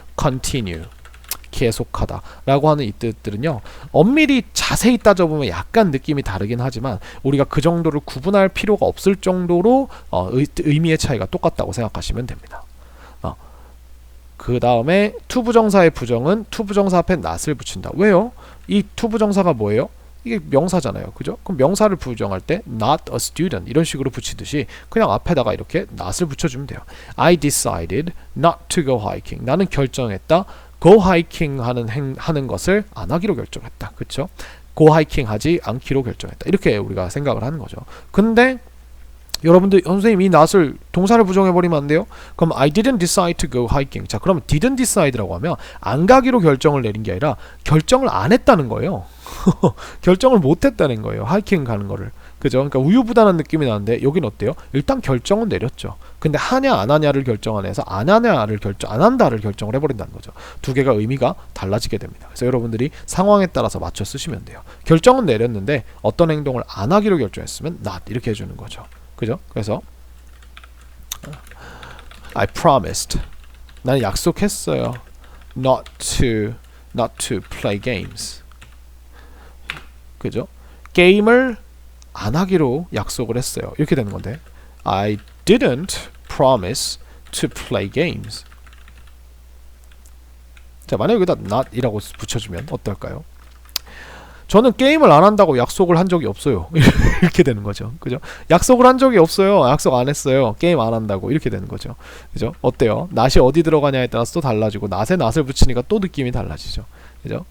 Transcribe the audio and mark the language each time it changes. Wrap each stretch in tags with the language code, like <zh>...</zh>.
<ko>continue 계속하다 라고 하는 이 뜻들은요 엄밀히 자세히 따져보면 약간 느낌이 다르긴 하지만 우리가 그 정도를 구분할 필요가 없을 정도로 의미의 차이가 똑같다고 생각하시면 됩니다. 그 다음에 투부정사의 부정은 투부정사 앞에 not을 붙인다. 왜요? 이 투부정사가 뭐예요? 이게 명사잖아요. 그죠? 그럼 명사를 부정할 때</ko> <en>not a student</en> <ko>이런 식으로 붙이듯이 그냥 앞에다가 이렇게 not을 붙여주면 돼요.</ko> <en>I decided not to go hiking.</en> <ko>나는 결정했다. go hiking 하는 것을 안 하기로 결정했다. 그쵸? go hiking 하지 않기로 결정했다. 이렇게 우리가 생각을 하는 거죠. 근데 여러분들 선생님 이 not을 동사를 부정해버리면 안 돼요?</ko> <en>그럼 I didn't decide to go hiking.</en> <ko>자, 그럼</ko> <en>didn't decide</en> <ko>라고 하면 안 가기로 결정을 내린 게 아니라 결정을 안 했다는 거예요. 결정을 못 했다는 거예요. 하이킹 가는 거를. 그죠? 그러니까 우유부단한 느낌이 나는데 여긴 어때요? 일단 결정은 내렸죠. 근데 하냐 안 하냐를 결정 안 해서 안 한다를 결정을 해버린다는 거죠. 두 개가 의미가 달라지게 됩니다. 그래서 여러분들이 상황에 따라서 맞춰 쓰시면 돼요. 결정은 내렸는데 어떤 행동을 안 하기로 결정했으면 not 이렇게 해주는 거죠. 그죠? 그래서</ko> <en>I promised</en> <ko>나는 약속했어요.</ko> <en>not to play games. 그죠?</en> <ko>게임을 안 하기로 약속을 했어요. 이렇게 되는 건데</ko> <en>I didn't promise to play games.</en> <ko>자, 만약에 여기다 not 이라고 붙여주면 어떨까요? 저는 게임을 안 한다고 약속을 한 적이 없어요. 이렇게 되는 거죠. 그죠? 약속을 한 적이 없어요. 약속 안 했어요. 게임 안 한다고. 이렇게 되는 거죠. 그죠? 어때요? not이 어디 들어가냐에 따라서 또 달라지고 not에 not을 붙이니까 또 느낌이 달라지죠. 그죠?</ko>